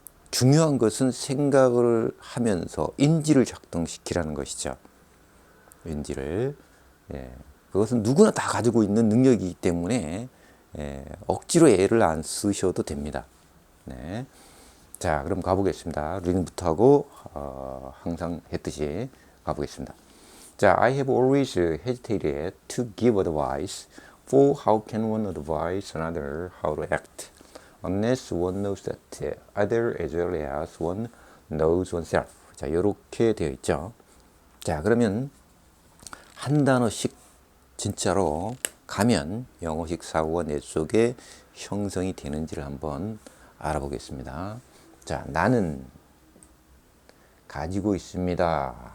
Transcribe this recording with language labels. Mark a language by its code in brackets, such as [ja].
[ko] 중요한 것은 생각을 하면서 인지를 작동시키라는 것이죠. 인지를. 그것은 누구나 다 가지고 있는 능력이기 때문에 억지로 애를 안 쓰셔도 됩니다. 네. 자, 그럼 가보겠습니다. 리딩부터 하고 항상 했듯이 가보겠습니다. [en] 자, I have always hesitated to give advice, for how can one advise another how to act, unless one knows that other as well as one knows oneself. [ko] 자, 이렇게 되어 있죠. 자, 그러면 한 단어씩 진짜로 가면 영어식 사고가 뇌 속에 형성이 되는지를 한번 알아보겠습니다. 자, 나는 가지고 있습니다.